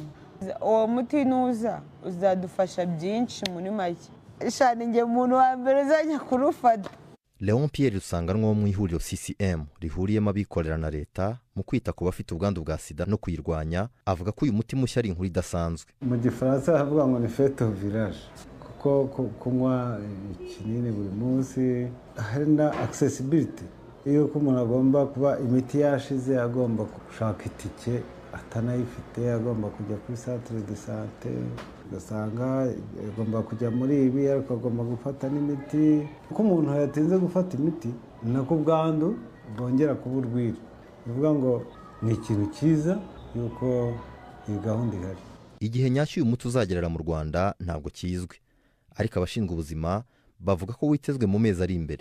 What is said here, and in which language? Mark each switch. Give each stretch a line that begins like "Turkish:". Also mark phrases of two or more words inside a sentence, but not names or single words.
Kinyarwanda: Uwo muti nuza uzadufasha byinshi muri make. Shani nge umuntu wa mbere uzajya kurufata. Leon Pierre Rusanganwa wo mu ihuriro CCM rihuriyemo abikorera na leta mu kwita ku bafite ubwandu bwa sida no kuyirwanya, avuga ko uyu muti mushya ari inkuru idasanzwe. Mu Gifaransa havuga ngo ni
French: fête au village,
Kinyarwanda: kuko kunywa ikinini buri munsi hari na accessibility. Iyo umuntu agomba kuba imiti yashize, agomba gushaka itike atanayifite, agomba kujya kuri
French: centre de santé,
Kinyarwanda: ugasanga agomba kujya muri ibi ariko agomba gufata n'imiti. Kuko umuntu yatinze gufata imiti nako ubwandu bwongera kuba urwiri. Bivuga ngo ni ikintu cyiza yuko iyi gahunda ihari. Igihe nyacyo uyu muti uzagerera mu Rwanda ntabwo kizwi, ariko abashinzwe ubuzima bavuga ko witezwe mu mezi ari imbere.